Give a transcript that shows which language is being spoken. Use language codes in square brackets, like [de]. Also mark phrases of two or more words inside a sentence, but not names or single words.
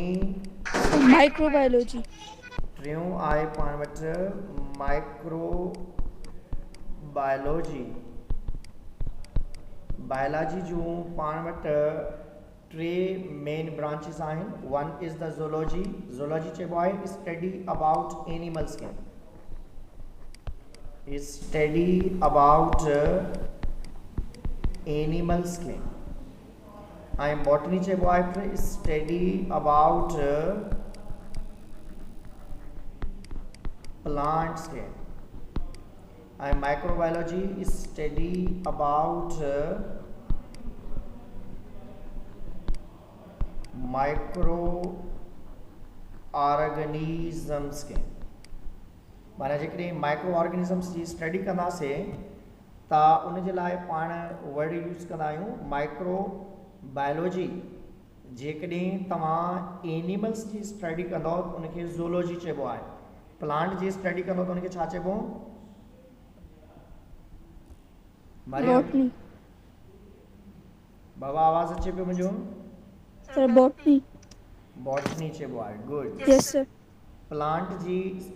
[sd] माइक्रोबायोलॉजी. टियों आहे पाण वटि माइक्रोबायोलॉजी. बायोलॉजी जूं पाण वटि टे [en] main branches [sd] आहिनि. [en] One is the zoology. Zoology [sd] चइबो आहे [en] study about animals खे. study about animals खे. [sd] ऐं बॉटनी चइबो आहे [en] study about plants [sd] खे. [en] ऐं microbiology study about micro organisms के. [sd] माना जेकॾहिं [en] micro organisms [sd] जी स्टडी कंदासीं त उन जे लाइ पाण [en] word use [sd] कंदा आहियूं [en] micro biology. [sd] जेकॾहिं तव्हां एनिमल्स जी स्टडी कंदव त उनखे ज़ूलॉजी चइबो आहे। प्लांट जी स्टडी कंदव त उनखे छा चइबो? बॉटनी। बाबा आवाज़ अचे पियो मुंहिंजो? [en] Sir botany. [sd] बॉटनी चइबो आहे। गुड। [en] Yes sir. [sd] प्लांट जी